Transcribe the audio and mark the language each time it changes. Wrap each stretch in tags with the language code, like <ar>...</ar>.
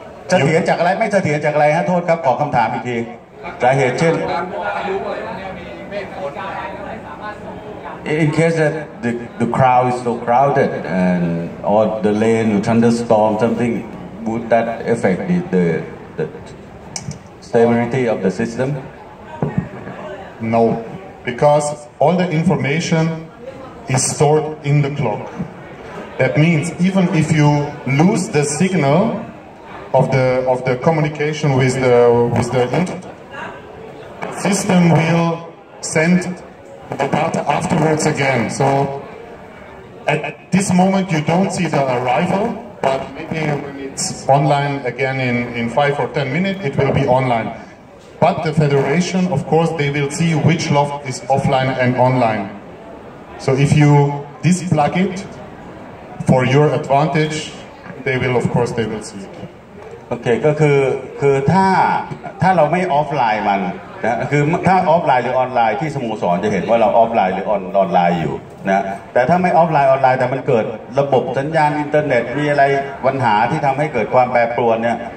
<th>เสถียรจากอะไรไม่เสถียรจากอะไรฮะโทษครับขอคำถามอีกทีสาเหตุเช่น</th> <en>in case that the crowd is so crowded and or the rain or thunderstorm something would that affect the stability of the system? No, because all the information is stored in the clock. That means even if you lose the signal of the communication with the internet, the system will send the data afterwards again. So at this moment you don't see the arrival, but maybe when it's online again in 5 or 10 minutes, it will be online. But the federation, of course, they will see which loft is offline and online. So if you displug it for your advantage, they will, of course, they will see it.</en> <th>โอเคก็คือถ้าเราไม่ออฟไลน์มันนะคือถ้าออฟไลน์หรือออนไลน์ที่สโมสรจะเห็นว่าเราออฟไลน์หรือออนไลน์อยู่นะแต่ถ้าไม่ออฟไลน์ออนไลน์แต่มันเกิดระบบสัญญาณอินเทอร์เน็ตมีอะไรปัญหาที่ทำให้เกิดความแปรปรวนเนี่ย</th>